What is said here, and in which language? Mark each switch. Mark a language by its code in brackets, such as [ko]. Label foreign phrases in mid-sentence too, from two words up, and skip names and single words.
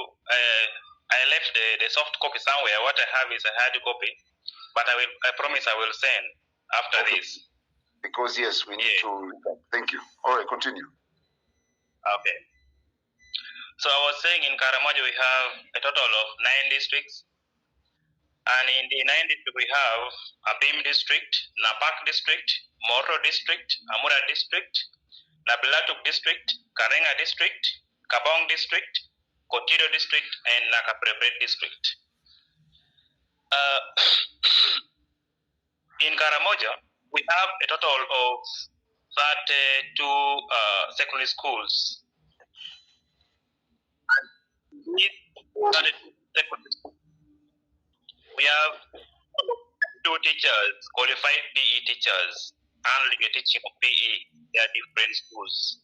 [en] I left the soft copy somewhere. What I have is a hard copy, but I promise I will send after this. Because yes, we need to. Thank you. All right, continue. Okay. So I was saying in Karamoja we have a total of 9 districts. And in the 9 districts we have Abim district, Napak district, Moro district, Amura district, Nabilatuk district, Karenga district, Kabong district, Kotido district, and Nakaprebe district. In Karamoja, we have a total of 32 secondary schools. We have 2 two teachers, qualified PE teachers, handling the teaching of PE in their different schools.